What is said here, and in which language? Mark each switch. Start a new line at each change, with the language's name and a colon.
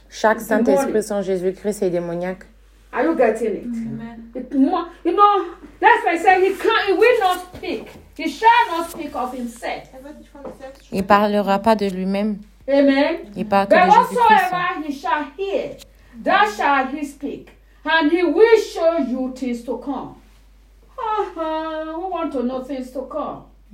French: Chaque Saint-Esprit sans Jésus-Christ est démoniaque.
English: Are you getting it? Amen. You know, that's why I say he can't, he will not speak. He shall not speak of himself.
French: Il parlera pas de lui-même. Amen. Il parle que de Jésus-Christ.
English: But whatsoever he shall hear, that shall he speak. And he will show you things to come. We want to know things to come.